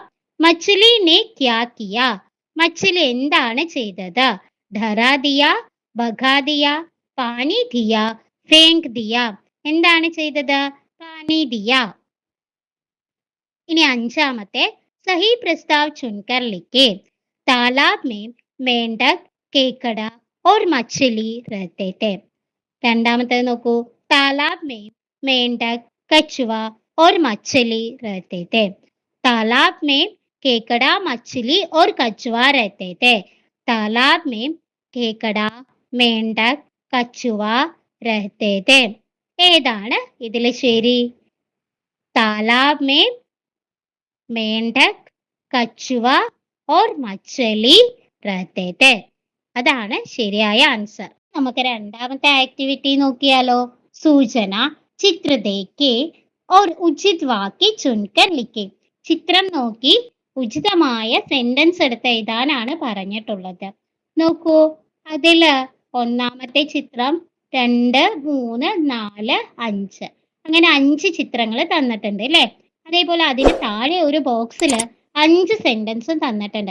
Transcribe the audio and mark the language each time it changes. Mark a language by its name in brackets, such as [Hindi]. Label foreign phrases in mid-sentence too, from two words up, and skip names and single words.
[Hindi] मछली ने क्या किया, [Malayalam] മച്ചലി എന്താണ് ചെയ്തത്? [Hindi] डरा दिया, भगा दिया, पानी दिया, फेंक दिया. [Malayalam] എന്താണ് ചെയ്തത്? [Hindi] पानी दिया. [Malayalam] ഇനി അഞ്ചാമത്തെ [Hindi] सही प्रस्ताव चुनकर लिखे. तालाब में मेंढक, केकड़ा और मछली रहते थे. [Malayalam] രണ്ടാമത്തേത് നോക്കൂ. [Hindi] तालाब में मेंढक, कछुआ और मछली रहते थे. तालाब में केकड़ा, मछली और कछुआ रहते थे. तालाब में केकड़ा, मेंढक, कछुआ रहते थे. [Malayalam] ഏതാണ് ഇതിൽ ശരി? [Hindi] तालाब में मेंढक, कछुआ और മച്ചലി रहते थे. [Malayalam] അതാണ് ശരിയായ ആൻസർ. നമുക്ക് രണ്ടാമത്തെ ആക്ടിവിറ്റി നോക്കിയാലോ. [Hindi] सूचना चित्र देखे और उचित वाक्य चुनकर लिखे. [Malayalam] ചിത്രം നോക്കി ഉചിതമായ സെന്റൻസ് എടുത്ത് എഴുതാനാണ് പറഞ്ഞിട്ടുള്ളത്. നോക്കൂ, അതില് ഒന്നാമത്തെ ചിത്രം 2, 3, 4, 5 അങ്ങനെ 5 ചിത്രങ്ങൾ തന്നിട്ടുണ്ട് അല്ലെ? അതേപോലെ അതിന് താഴെ ഒരു ബോക്സില് 5 സെന്റൻസും തന്നിട്ടുണ്ട്.